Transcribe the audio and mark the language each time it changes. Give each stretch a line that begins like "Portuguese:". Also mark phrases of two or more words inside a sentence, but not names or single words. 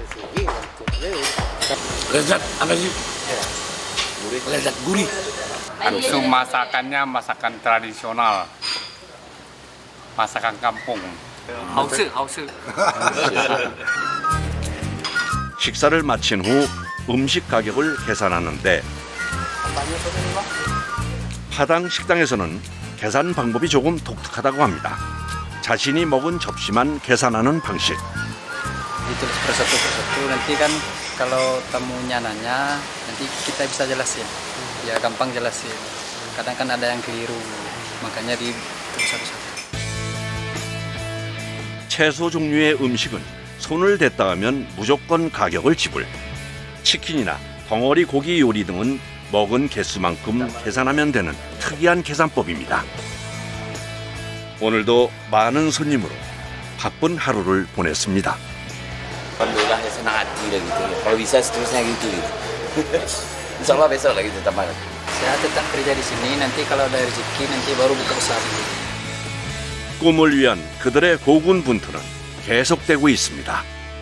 Indonesian: Lezat gurih. Itu masakannya masakan tradisional, masakan kampung. Hausu.
Korean: 식사를 마친 후 음식 가격을 계산하는데 파당 식당에서는 계산 방법이 조금 독특하다고 합니다. 자신이 먹은 접시만 계산하는 방식.
Indonesian: Ditulis per satu nanti kan kalau tamunya nanya nanti kita bisa jelasin. Ya gampang jelasin. Kadang kan ada yang keliru, makanya ditulis satu-satu.
Korean: 채소 종류의 음식은 손을 댔다 하면 무조건 가격을 지불. 치킨이나 덩어리 고기 요리 등은 먹은 개수만큼 계산하면 되는 특이한 계산법입니다. 오늘도 많은 손님으로 바쁜 하루를 보냈습니다.
Indonesian: Alhamdulillah senang hati lah gitu. Kalau bisa seterusnya gitu.
Arabic: إن شاء الله
Indonesian: besok lagi tetap malam. Saya tetap kerja di sini, nanti kalau ada rezeki nanti baru buka usaha sendiri.
Korean: 꿈을 위한 그들의 고군분투는 계속되고 있습니다.